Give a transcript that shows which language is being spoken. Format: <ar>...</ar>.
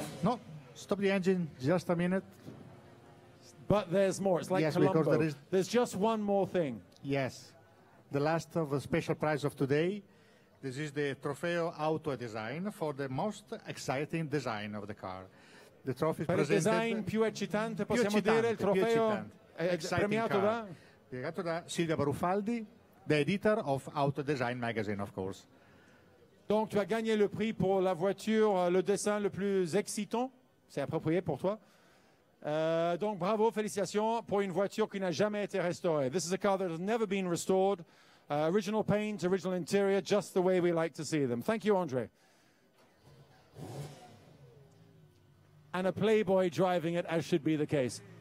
<en>No, stop the engine, just a minute. But there's more. It's like yes, Colombo. There's just one more thing. Yes. The last of the special prize of today. This is the Trofeo Auto Design for the most exciting design of the car. The trophy is presented...</en> <it>Per il design più eccitante, possiamo dire, il trofeo è premiato da... Premiato da</it> <en>Silvia Barufaldi, the editor of Auto Design magazine, of course.</en> <fr>Donc, tu as gagné le prix pour la voiture, le dessin le plus excitant. C'est approprié pour toi. Donc, bravo, félicitations pour une voiture qui n'a jamais été restaurée.</fr> <en>This is a car that has never been restored. Original paint, original interior, just the way we like to see them. Thank you, Andre. And a playboy driving it, as should be the case.</en>